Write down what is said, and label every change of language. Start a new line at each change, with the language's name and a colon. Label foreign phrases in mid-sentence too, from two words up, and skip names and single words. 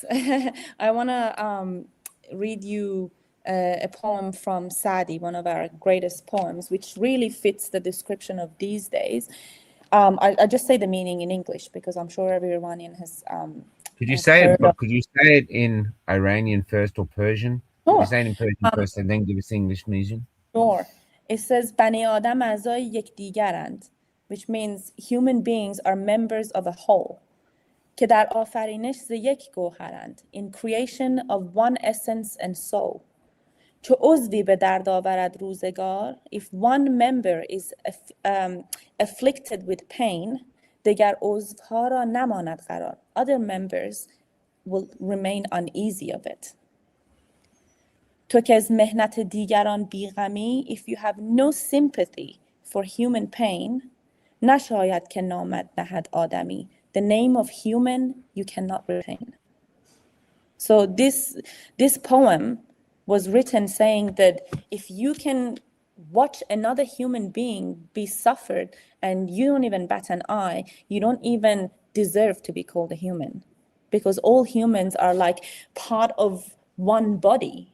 English: I want to read you a poem from Sadi, one of our greatest poems, which really fits the description of these days. I just say the meaning in English because I'm sure every Iranian has Could you say it? heard of. Could you say it in Iranian first or Persian? Could you say it in Persian first and then give us English version? Sure. It says
Persian: بنی آدم اعضای یکدیگرند,
English: which means human beings are members of a whole.
Persian: که در آفرینش ز یک گوهرند,
English: in creation of one essence and soul.
Persian: چو عضوی به درد آورد روزگار,
English: if one member is afflicted with pain,
Persian: دیگر عضوها را نماند قرار.
English: Other members will remain uneasy of it.
Persian: تو که از مهنت دیگران بیغمی,
English: if you have no sympathy for human pain,
Persian: نشاید که نامت نهد آدمی.
English: The name of human you cannot retain. So this poem was written saying that if you can watch another human being be suffered and you don't even bat an eye, you don't even deserve to be called a human, because all humans are like part of one body.